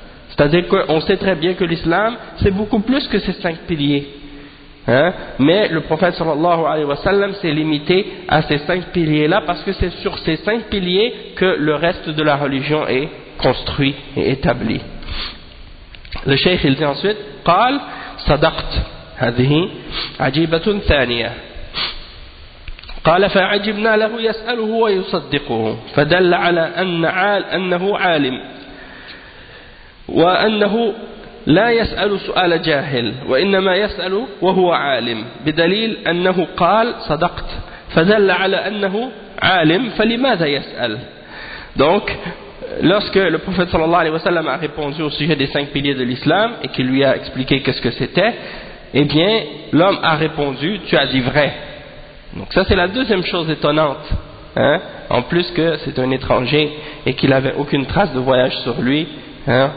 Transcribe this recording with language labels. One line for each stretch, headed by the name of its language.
French: C'est-à-dire qu'on sait très bien que l'islam, c'est beaucoup plus que ces cinq piliers. Hein? Mais le prophète sallallahu alayhi wa sallam s'est limité à ces cinq piliers-là, parce que c'est sur ces cinq piliers que le reste de la religion est construit et établi. Le cheikh il dit ensuite,
Arabic: « قال صدقت هذه عجيبة ثانية قال فعجبنا له يسأله ويصدقه فدل على أنه عالم وأنه لا يسأل سؤال جاهل وإنما يسأل وهو عالم بدليل أنه قال صدقت فدل على أنه عالم فلماذا يسأل.
French: Donc lorsque le prophète sallallahu alayhi wa sallam a répondu au sujet des cinq piliers de l'islam et qu'il lui a expliqué qu'est-ce que c'était, eh bien l'homme a répondu, tu as dit vrai. Donc ça c'est la deuxième chose étonnante, hein? En plus que c'est un étranger et qu'il n'avait aucune trace de voyage sur lui, hein?